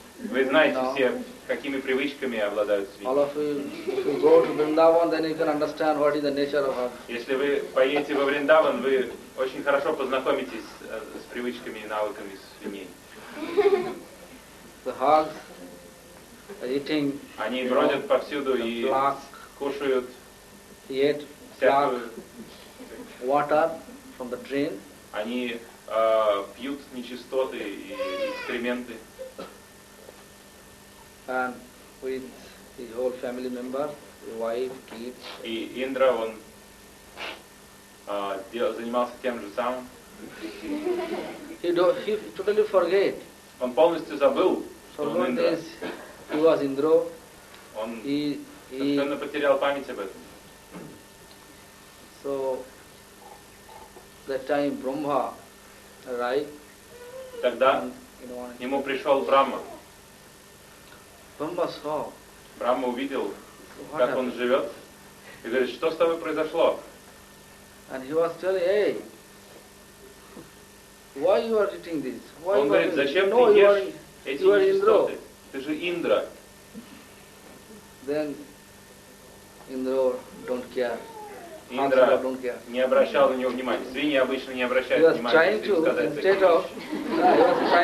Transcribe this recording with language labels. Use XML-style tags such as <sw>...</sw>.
<ru>Вы знаете все, какими привычками обладают свиньи.</ru> <en>All of you, if you go to Vrindavan, then you can understand what is the nature of hog.</en> <ru>Если вы поедете во Вриндаван, вы очень хорошо познакомитесь с привычками и навыками свиней.</ru> <en>The hogs are eating.</en> <ru>Они бродят повсюду и кушают.</ru> <en>Yet flak water from the drain.</en> <ru>Они пьют нечистоты и экскременты.</ru> <en>And with his whole family members, wife, kids.</en> <ru>И Индра, он занимался тем же самым.</ru> <en>He totally forget.</en> <ru>Он полностью забыл, что он Индра.</ru> <en>He was Indra.</en> <ru>Он совершенно потерял память об этом.</ru> <en>So that time Brahma arrived.</en> <ru>Тогда ему пришел Брахма.</ru> <en>Brahma saw.</en> <ru>Брахма увидел, как он живет, и говорит, что с тобой произошло?</ru> <en>And he was telling, hey, why you are eating this? Why</en> <ru>он говорит, зачем ты ешь эти нечистоты? Ты же Индра.</ru> <en>Then Indra don't care.</en> <ru>Индра не обращал на него внимания. Свиньи обычно не обращают внимания.</ru>